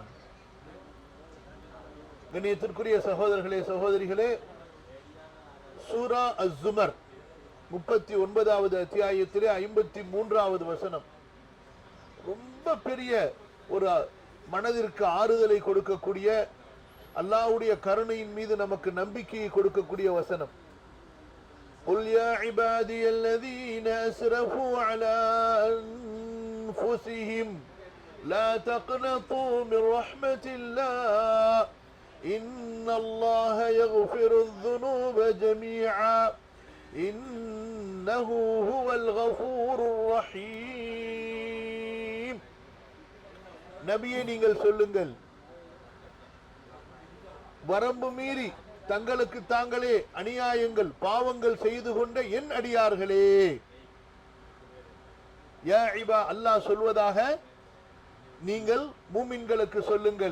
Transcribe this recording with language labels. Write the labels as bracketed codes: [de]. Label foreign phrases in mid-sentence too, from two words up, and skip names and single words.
[ta] கண்ணியத்திற்குரிய சகோதரர்களே சகோதரிகளே, சூரா அஸ்-ஸுமர் 39வது அத்தியாயத்திலே 53வது வசனம் ரொம்ப பெரிய ஒரு மனதிற்கு ஆறுதலை கொடுக்கக்கூடிய, அல்லாஹ்வுடைய கருணையின் மீது நமக்கு நம்பிக்கையை கொடுக்கக்கூடிய வசனம். [ar] قُلْ يَا عِبَادِيَ الَّذِينَ أَسْرَفُوا عَلَى أَنفُسِهِمْ لَا تَقْنَطُوا مِنْ رَحْمَةِ اللَّهِ إِنَّ اللَّهَ يَغْفِرُ الذُّنُوبَ جَمِيعًا إِنَّهُ هُوَ الْغَفُورُ الرَّحِيمُ. [ta] நபியே, நீங்கள் சொல்லுங்கள், வரம்பு மீறி தங்களுக்கு தாங்களே அநியாயங்கள் பாவங்கள் செய்து கொண்ட என் அடியார்களே. [ar] يا عبا, [ta] அல்லாஹ் சொல்வதாக நீங்கள் மூமின்களுக்கு சொல்லுங்கள்.